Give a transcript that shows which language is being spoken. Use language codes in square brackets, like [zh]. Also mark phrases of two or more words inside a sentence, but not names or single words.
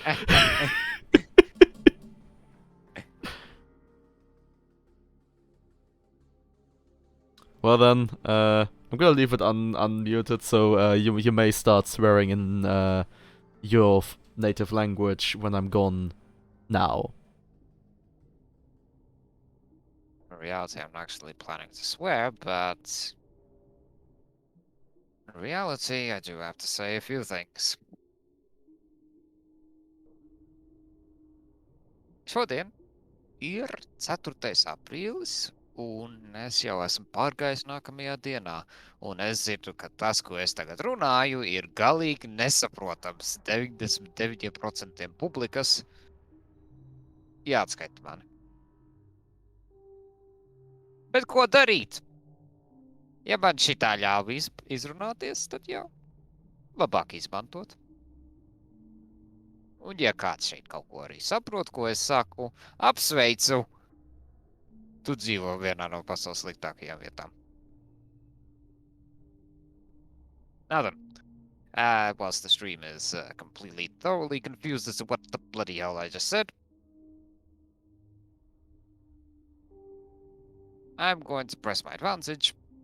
[en] Well then, I'm gonna leave it unmuted, so you may start swearing in your native language when I'm gone. Now. In reality, I'm not actually planning to swear, but in reality, I do have to say a few things. [lv] Šodien ir 4. aprīlis, un es jau esmu pārgājis nākamajā dienā, un es zinu, ka tas, ko es tagad runāju, ir galīgi nesaprotams 99% publikas. Jāatskaita mani. Bet ko darīt? Ja man šitā ļāva izrunāties, tad jau labāk izmantot. Un ja kāds šeit kaut ko arī saprot, ko es saku, apsveicu. Tu dzīvo vienā no pasaules sliktākajām vietām. [en] Now then, whilst the stream is completely thoroughly confused as to what the bloody hell I just said, I'm going to press my advantage.